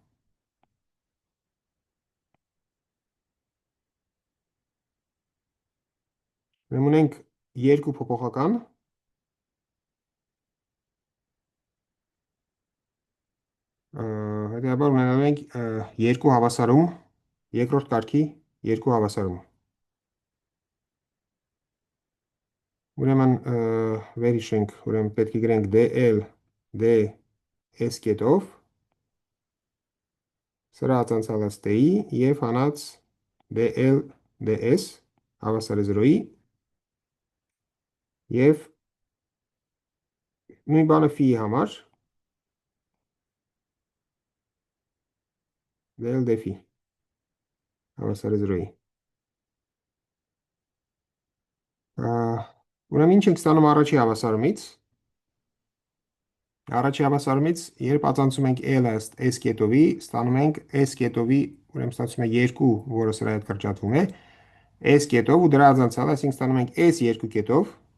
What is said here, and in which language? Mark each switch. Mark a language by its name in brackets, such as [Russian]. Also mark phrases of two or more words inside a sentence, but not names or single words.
[Armenian] Ուրեմն ունենք երկու փոփոխական, հետեւաբար ունենալու ենք երկու հավասարում, երկրորդ կարգի երկու հավասարում։ Ուրեմն վերհիշենք, ուրեմն պետք է գրենք dl ds կետով, սրա ածանցալած t-ի եւ հանած dl ds հավասար է 0-ի եւ նույն բանը phi-ի համար dl d phi հավասար է 0-ի։ Ուրեմն ինչ ենք ստանում առաջի հավասարումից։ Առաջի հավասարումից, երբ ածանցում ենք L-ը S կետովի, ստանում ենք S կետովի, ուրեմն ստացվում է 2, որը սրա հետ կրճատվում է, S կետով ու դրա ածանցալը, այսինքն ստանում ենք S2 կետով,